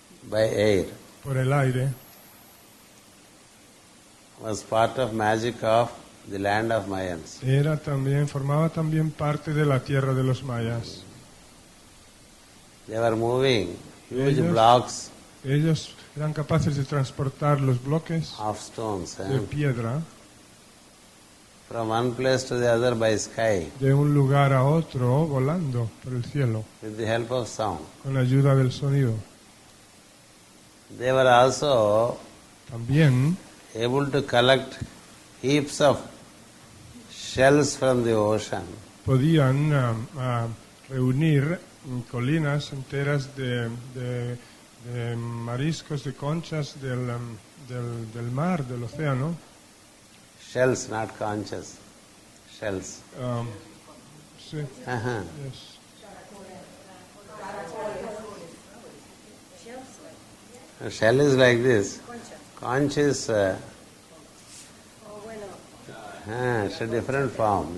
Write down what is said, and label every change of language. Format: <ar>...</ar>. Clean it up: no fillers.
<en>by air</en> <es>por el aire</es> <en>was part of magic of the land of Mayans.</en> <es>formaba también parte de la tierra de los mayas.</es> <en>They were moving huge</en> <es>Ellos-</es> <en>blocks</en> <es>Ellos eran capaces de transportar los bloques</es> <en>of stones</en> <es>de piedra</es> <en>from one place to the other by sky</en> <es>de un lugar a otro volando por el cielo</es> <en>with the help of sound.</en> <es>con ayuda del sonido.</es> <en>They were also</en> <es>También</es> <en>able to collect heaps of shells from the ocean</en> <es>podían reunir colinas enteras de mariscos, de conchas del mar, del océano.</es> <en>shells, not conches, shells.</en> <es>Sí, Uh-huh.</es> <en>yes. A shell is like this. Conch is it's a different form.</en>